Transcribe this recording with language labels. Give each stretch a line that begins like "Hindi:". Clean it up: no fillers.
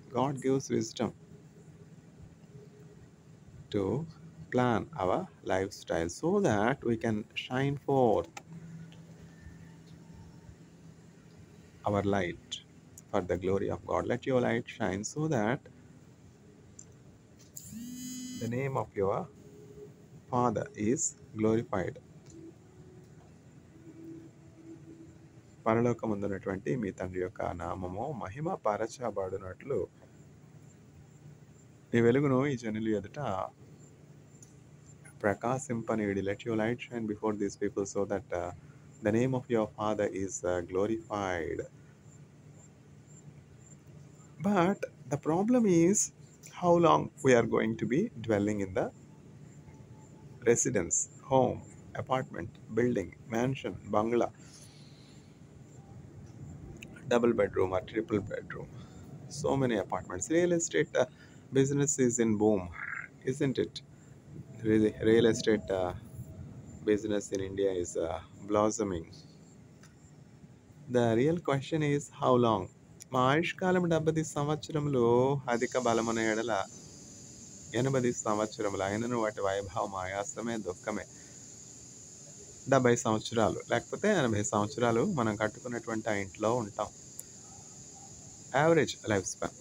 English: God gives wisdom to plan our lifestyle so that we can shine forth our light for the glory of God. Let your light shine so that the name of your Father is glorified.
Telugu: పరలోకమందున్నటువంటి మీ తండ్రి యొక్క నామము మహిమ పరచబడినట్లు మీ వెలుగును ఈ జనులు ఎదుట ప్రకాశింపనీయుడి.
English: Let your light shine before these people so that the name of your Father is glorified. But the problem is how long we are going to be dwelling in the residence, home, apartment, building, mansion, bungalow, double bedroom or triple bedroom. So many apartments. Real estate business is in boom, isn't it? Really, real estate business in India is blossoming. The real question is how long?
Telugu: మా ఆయుష్కాలం 70 సంవత్సరములు అధిక బలమున ఎడల 80 సంవత్సరములు అయినను వాటి వైభవం ఆయాసమే దుఃఖమే. 70 సంవత్సరాలు లేకపోతే 80 సంవత్సరాలు మనం కట్టుకున్నటువంటి ఆ ఇంట్లో ఉంటాం.
English: Average life span.